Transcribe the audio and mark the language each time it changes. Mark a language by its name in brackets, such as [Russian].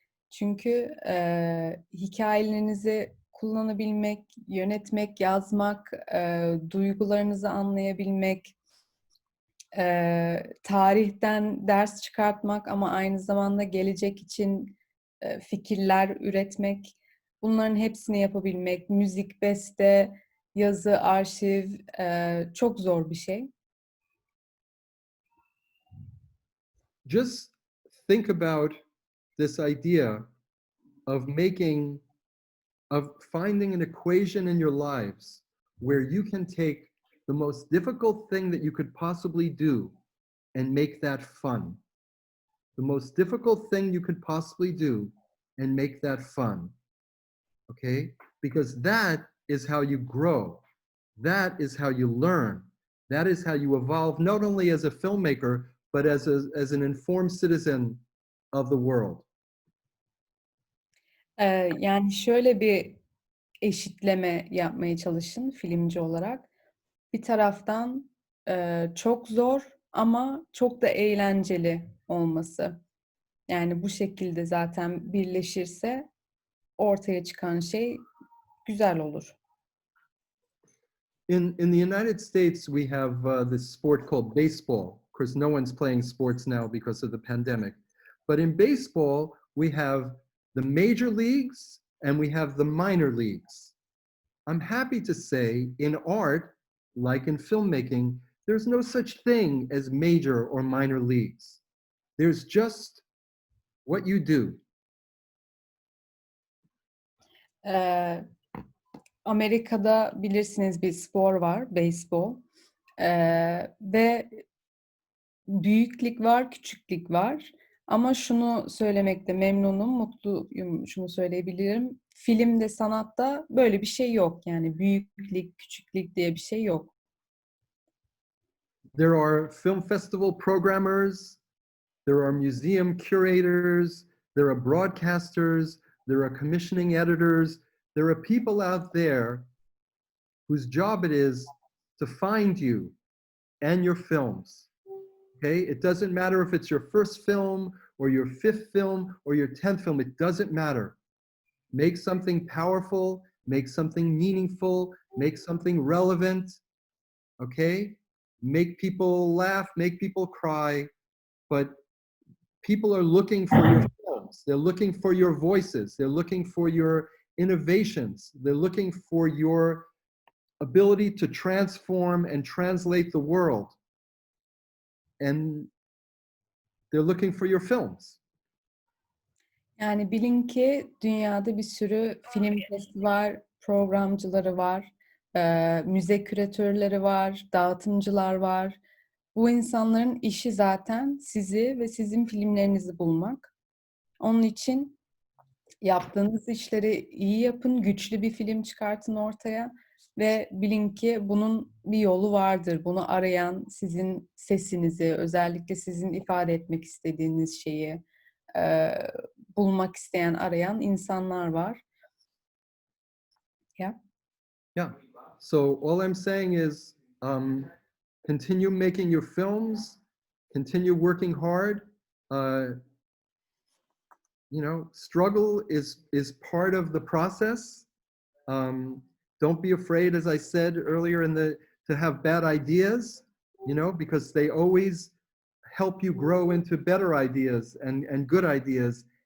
[Turkish] Çünkü hikayelerinizi kullanabilmek, yönetmek, yazmak, duygularınızı anlayabilmek, tarihten ders çıkartmak ama aynı zamanda gelecek için fikirler üretmek, bunların hepsini yapabilmek, müzik, beste, yazı, arşiv çok zor bir şey. [English] Just think about this idea of finding an equation in your lives where you can take the most difficult thing that you could possibly do and make that fun. The most difficult thing you could possibly do and make that fun. Okay? Because that is how you grow. That is how you learn. That is how you evolve, not only as a filmmaker, but as an informed citizen of the world. [Turkish] Yani şöyle bir eşitleme yapmaya çalışın filmci olarak. Bir taraftan çok zor ama çok da eğlenceli olması. Yani bu şekilde zaten birleşirse ortaya çıkan şey güzel olur. [English] In the United States, we have this sport called baseball. Of course, no one's playing sports now because of the pandemic. But in baseball, we have the major leagues and we have the minor leagues. I'm happy to say in art, like in filmmaking, there's no such thing as major or minor leagues. There's just what you do. [Turkish] Amerika'da bilirsiniz bir spor var, beyzbol. Ve büyük lig var, küçük lig var. Ama şunu söylemekte memnunum, mutluyum, şunu söyleyebilirim. Filmde, sanatta böyle bir şey yok. Yani büyük lig, küçük lig diye bir şey yok. [English] There are film festival programmers, there are museum curators, there are broadcasters, there are commissioning editors, there are people out there whose job it is to find you and your films. Okay? It doesn't matter if it's your first film or your fifth film or your 10th film, it doesn't matter. Make something powerful, make something meaningful, make something relevant. Okay? Make people laugh, make people cry, but people are looking for your films. They're looking for your voices. They're looking for your innovations. They're looking for your ability to transform and translate the world. And they're looking for your films. [Turkish] Yani bilin ki dünyada bir sürü film festival programcıları var, müze küratörleri var, dağıtımcılar var. Bu insanların işi zaten sizi ve sizin filmlerinizi bulmak. Onun için Yaptığınız işleri iyi yapın, güçlü bir film çıkartın ortaya ve bilin ki bunun bir yolu vardır. Bunu arayan, sizin sesinizi, özellikle sizin ifade etmek istediğiniz şeyi bulmak isteyen, arayan insanlar var. [English] Yeah. Yeah. So all I'm saying is continue making your films, continue working hard. You know, struggle is part of the process. Don't be afraid, as I said earlier, to have bad ideas, you know, because they always help you grow into better ideas and good ideas.